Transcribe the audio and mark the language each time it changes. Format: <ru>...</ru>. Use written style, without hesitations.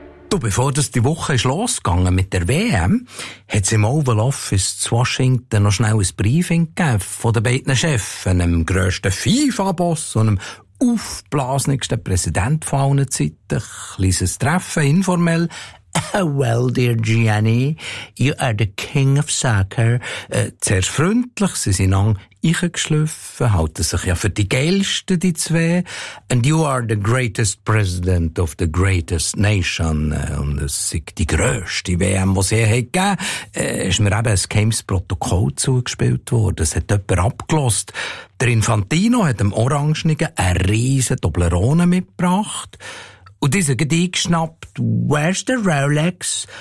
<de>Du, bevor das die Woche ist losgegangen mit der WM, hat es im Oval Office zu Washington noch schnell ein Briefing gegeben von den beiden Chefs, einem grössten FIFA-Boss und einem aufblasnigsten Präsident von allen Zeiten. Kleines Treffen, informell.</de> <en>Well, dear Gianni, you are the king of soccer.</en> <de>Zuerst freundlich, sie sind lang eingeschliffen, halten sich ja für die geilsten, die zwei.</de> <en>And you are the greatest president of the greatest nation.</en> <de>Und es sei die grösste WM, die sie gegeben hat. Ist mir eben ein Games-Protokoll zugespielt worden. Es hat jemand abgelost. Der Infantino hat dem Orangenigen eine riesen Toblerone mitgebracht. Und dieser hat eingeschnappt,</de> <en>where's the Rolex?</en>